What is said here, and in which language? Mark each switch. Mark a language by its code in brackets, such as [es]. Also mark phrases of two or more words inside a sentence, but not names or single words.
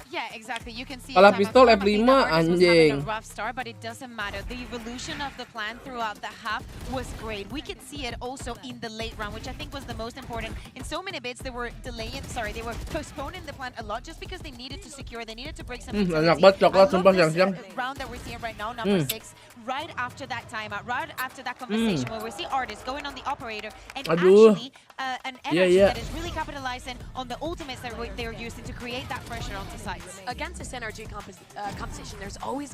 [en] Yeah, exactly. You can see [id] Kalau pistol F5 anjing. [en] a rough start, but it doesn't matter. The evolution of the plan throughout the half was great. We could see it also in the late round, which I think was the most important. In so many bits, they were they were postponing the plan a lot just because they needed to secure, they needed to break some [id] Enak banget coklat sumpah siang-siang. [en] round that we're seeing right now, number 6, right after that timeout, right after that conversation where we see artists going on the operator and actually an energy that is really capitalizing on the ultimates that they're using to create that pressure onto sites. Against this energy composition, there's always